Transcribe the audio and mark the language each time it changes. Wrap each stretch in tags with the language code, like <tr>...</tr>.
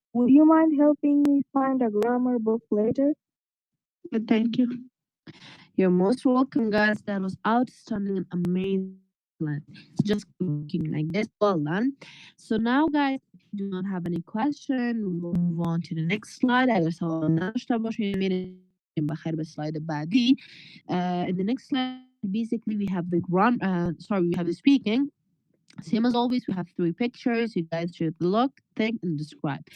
<en>Would you mind helping me find a grammar book later? Thank you. You're most welcome, guys. That was outstanding and amazing. Excellent. Just keep working like this. Well done. So now, guys, if you do not have any question, we will move on to the next slide.</en> <fa>اگر سوال نداشته باشین میریم بخیر به slide بعدی.</fa> <en>In the next slide, basically we have the we have the speaking. Same as always, we have three pictures. You guys should look, think, and describe.</en>